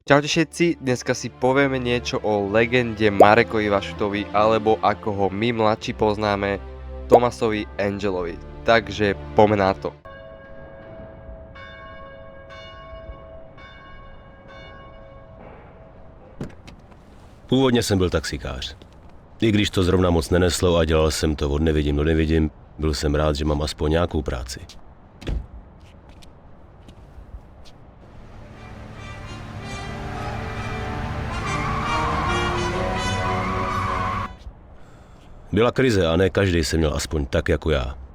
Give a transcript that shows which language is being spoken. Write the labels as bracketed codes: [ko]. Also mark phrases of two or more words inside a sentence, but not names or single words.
[sk] Čaute všetci, dneska si povieme niečo o legende Marekovi Vašutovi, alebo ako ho my mladší poznáme, Thomasovi Angelovi. Takže poďme na to. [cs] Původně jsem byl taxikář. I když to zrovna moc neneslo a dělal jsem to od nevidím do nevidím, byl jsem rád, že mám aspoň nějakou práci. Byla krize a ne každý se měl aspoň tak jako já.